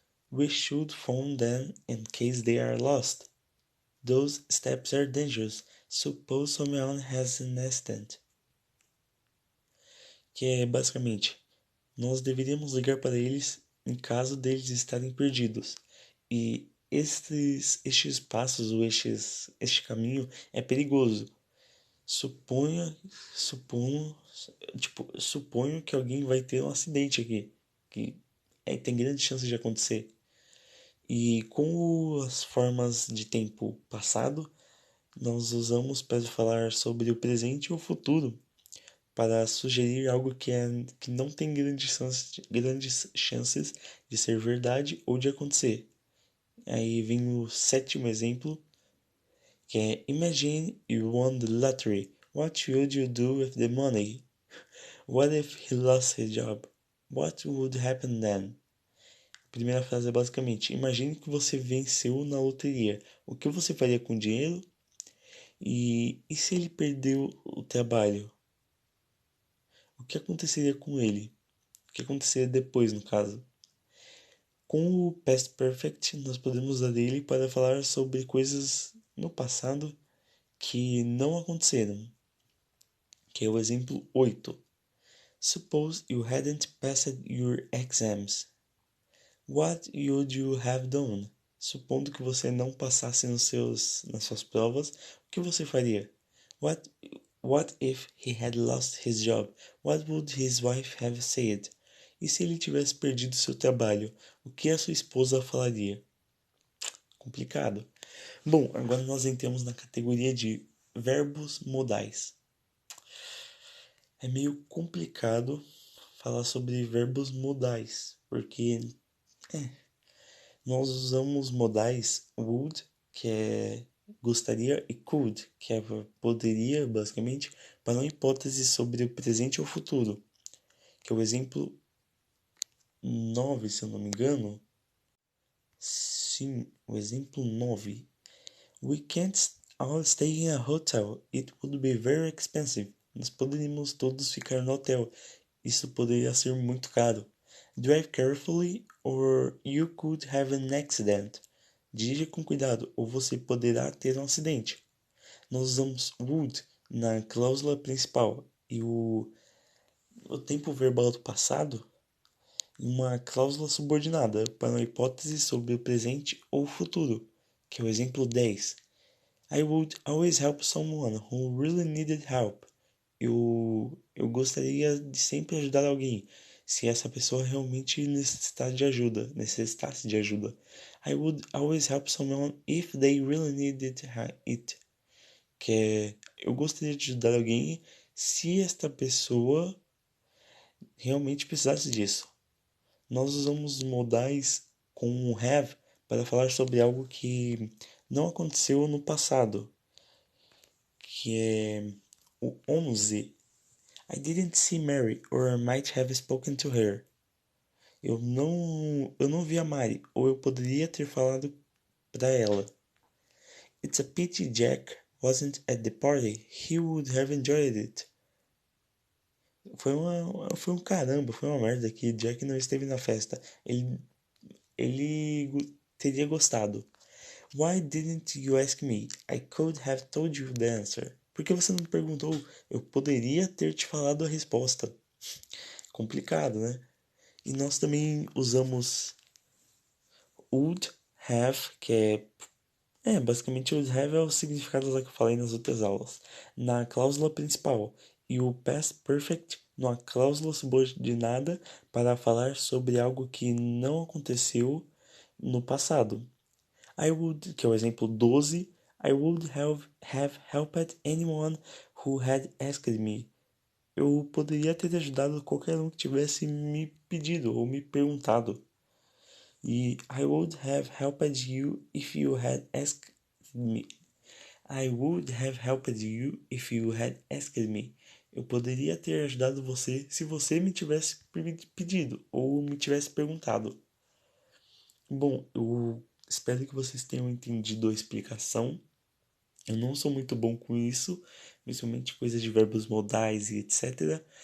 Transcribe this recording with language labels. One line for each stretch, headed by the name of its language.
English: We should phone them in case they are lost. Those steps are dangerous. Suppose someone has an accident.
Portuguese: Que é basicamente, nós deveríamos ligar para eles em caso deles estarem perdidos. E estes passos ou este caminho é perigoso. Suponha, suponho, suponho que alguém vai ter um acidente aqui, que tem grande chance de acontecer. E com as formas de tempo passado, nós usamos para falar sobre o presente e o futuro, para sugerir algo que não tem grandes chances de ser verdade ou de acontecer. Aí vem o sétimo exemplo, que é
English: Imagine you won the lottery. What would you do with the money? What if he lost his job? What would happen then?
Portuguese: A primeira frase é basicamente: imagine que você venceu na loteria. O que você faria com o dinheiro? E se ele perdeu o trabalho? O que aconteceria com ele? O que aconteceria depois, no caso? Com o Past Perfect, nós podemos usar ele para falar sobre coisas no passado que não aconteceram, que é o exemplo 8.
English: Suppose you hadn't passed your exams. What would you have done?
Portuguese: Supondo que você não passasse nas suas provas, o que você faria?
English: What, what if he had lost his job? What would his wife have said?
Portuguese: E se ele tivesse perdido seu trabalho, o que a sua esposa falaria? Complicado. Bom, agora nós entramos na categoria de verbos modais. É meio complicado falar sobre verbos modais, porque nós usamos modais would, que é gostaria, e could, que é poderia, basicamente, para uma hipótese sobre o presente ou futuro, que é o exemplo 9, se eu não me engano. Sim, o exemplo 9.
English: We can't all stay in a hotel. It would be very expensive.
Portuguese: Nós poderíamos todos ficar no hotel. Isso poderia ser muito caro.
English: Drive carefully or you could have an accident.
Portuguese: Dirija com cuidado ou você poderá ter um acidente. Nós usamos would na cláusula principal e o tempo verbal do passado em uma cláusula subordinada para uma hipótese sobre o presente ou futuro, que é o exemplo 10.
English: I would always help someone who really needed help.
Portuguese: Eu gostaria de sempre ajudar alguém se essa pessoa realmente necessitasse de ajuda.
English: I would always help someone if they really needed it.
Portuguese: Que é, eu gostaria de ajudar alguém se esta pessoa realmente precisasse disso. Nós usamos modais com o have para falar sobre algo que não aconteceu no passado, que é o 11.
English: I didn't see Mary, or I might have spoken to her.
Portuguese: Eu não vi a Mary, ou eu poderia ter falado para ela.
English: It's a pity Jack wasn't at the party. He would have enjoyed it.
Portuguese: Foi um caramba, foi uma merda que Jack não esteve na festa. Ele teria gostado.
English: Why didn't you ask me? I could have told you the answer.
Portuguese: Por que você não me perguntou? Eu poderia ter te falado a resposta. Complicado, né? E nós também usamos would have, que basicamente would have é o significado lá que eu falei nas outras aulas, na cláusula principal, e o past perfect numa cláusula subordinada para falar sobre algo que não aconteceu no passado.
English: I would,
Portuguese: que é o exemplo 12,
English: I would have helped anyone who had asked me.
Portuguese: Eu poderia ter ajudado qualquer um que tivesse me pedido ou me perguntado.
English: E I would have helped you if you had asked me. I would have helped you if you had asked me.
Portuguese: Eu poderia ter ajudado você se você me tivesse pedido ou me tivesse perguntado. Bom, eu espero que vocês tenham entendido a explicação. Eu não sou muito bom com isso, principalmente coisas de verbos modais e etc.